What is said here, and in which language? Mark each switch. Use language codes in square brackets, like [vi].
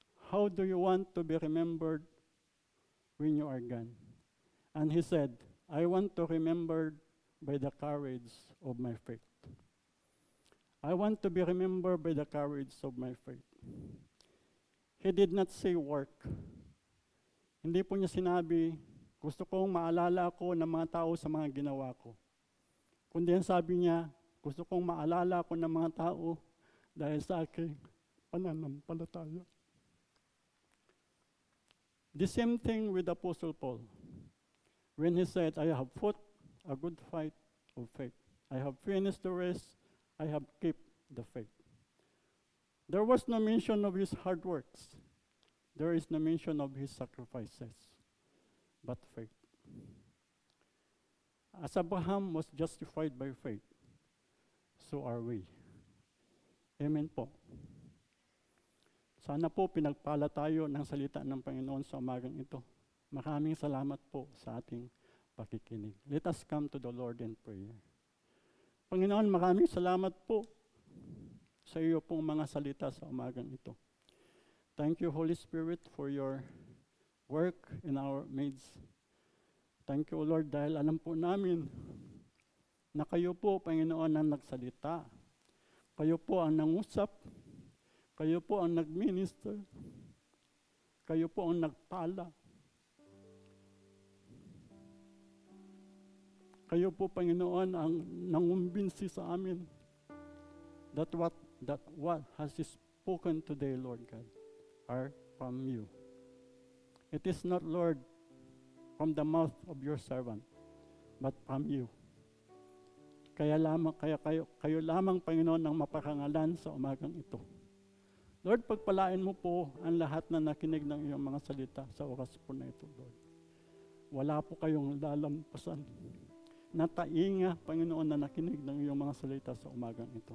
[en] How do you want to be remembered when you are gone? And he said, I want to be remembered by the courage of my faith. I want to be remembered by the courage of my faith. He did not say work. [tl] Hindi po niya sinabi, gusto kong maalala ako ng mga tao sa mga ginawa ko. Kundi ang sabi niya, gusto kong maalala ako ng mga tao dahil sa aking pananampalataya. [en] The same thing with Apostle Paul. When he said, I have fought a good fight of faith. I have finished the race. I have kept the faith. There was no mention of his hard works. There is no mention of his sacrifices, but faith. As Abraham was justified by faith, so are we. [tl] Amen po. Sana po pinagpala tayo ng salita ng Panginoon sa umagang ito. Maraming salamat po sa ating pakikinig. [en] Let us come to the Lord in prayer. [tl] Panginoon, maraming salamat po sa iyo pong mga salita sa umagang ito. [en] Thank you, Holy Spirit, for your work in our midst. Thank you, Lord, [tl] dahil alam po namin na kayo po, Panginoon, ang nagsalita. Kayo po ang nangusap. Kayo po ang nagminister. Kayo po ang nagpala. Kayo po, Panginoon, ang nangumbinsi sa amin [en] that what has spoken today, Lord God, are from you. It is not, Lord, from the mouth of your servant, but from you. [tl] Kayo lamang, Panginoon, ang maparangalan sa umagang ito. Lord, pagpalain mo po ang lahat na nakinig ng iyong mga salita sa oras po na ito, Lord. Wala po kayong lalampasan. Natainga, Panginoon, na nakinig ng iyong mga salita sa umagang ito.